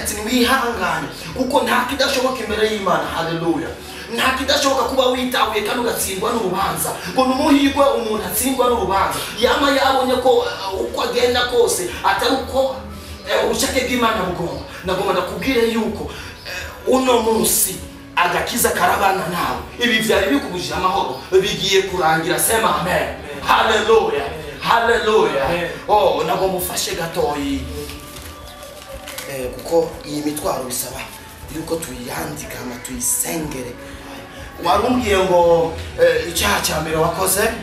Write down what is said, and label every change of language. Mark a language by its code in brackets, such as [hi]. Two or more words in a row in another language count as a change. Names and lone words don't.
[rn] ati wihangane kuko nta kidashoboka imbere y'Imana haleluya nta kidashoboka kuba witahuye kandi ugatsindwa n'urubanza ngo numuhirwe umuntu atsindwa n'urubanza yama yabonye ko uko agenda kose atari uko ubushake bw'Imana bugomba nagomba kubwire yuko uno munsi agakiza karabana nawe ibi vyari bikubujije amahoro bigiye kurangira [sw] sema amen [rn] haleluya haleluya oh nagomba ufashe gatoyi kuko iyi mitwaro bisaba yuko tuyandika ama tuyisengere warumbwiye ngo icyaha cya mbere wakoze